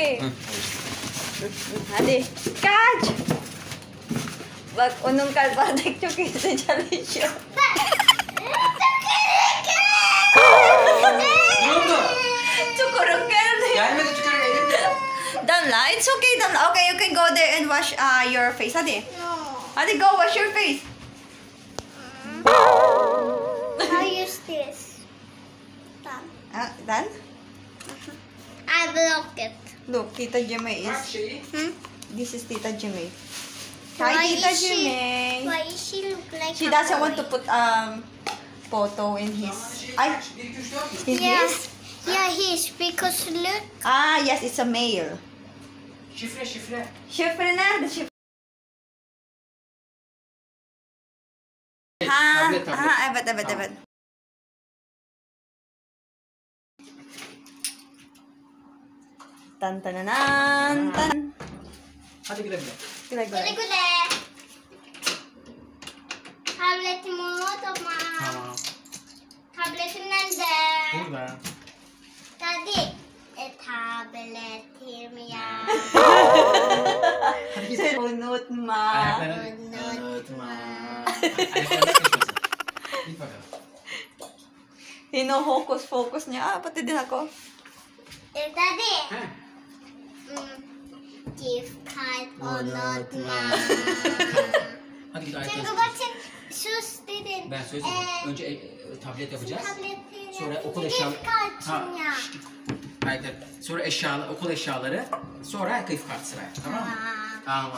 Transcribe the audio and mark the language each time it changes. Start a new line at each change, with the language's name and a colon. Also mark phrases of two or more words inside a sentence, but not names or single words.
Turkish: Hadi. Kaç. Bak onun kalbatek çok iyi çalışıyor. Ne oldu? Çukurun geldi. Gelmedi tükürük elimde. Damla,
English: it's okay Damla. Okay, you can go there and wash your face. Hadi. Hadi go wash your face. I use this. Done. Done? I block it. Look, Tita Jimmy is...
Turkish: Şeyi.
English: This is Tita Jimmy. Why Hi, Tita is she- Jimmy. Why is she look like She a doesn't want boy? to put photo in his... Ay, 1, 2, 3, 4. in Yeah. his? Yeah, he's because look. Ah, yes, it's a male.
Turkish: Şifre. Şifre nerede? Şifre? Ha, Tablet. ha, evet. Tamam. Tan tananan tan. Hadi güle güle. Güle Güle güle. güle. Tabletimi unutma. Tamam. Tabletim nerede? Burada. Daddy. Tabletim ya. Hadi git. Sen unutma. Ayaklarını unutma. Ayaklarını sıkışmasın. Git bakalım.
Filipino: Hino-focus niya. Ah, pati din ako.
Turkish: Daddy. He.
English: gift card
Turkish: unutma. Hadi git Çünkü arkadaşlar. bakın sus dedin. Ben söz verdim. Önce tablet yapacağız. Tableti Sonra yapınca okul eşyaları.
English: gift card
Turkish: Ha, ya. şşt. Hayır, sonra eşyalar, okul eşyaları. Sonra
English: gift card
Turkish: sıraya. Tamam mı? Tamam.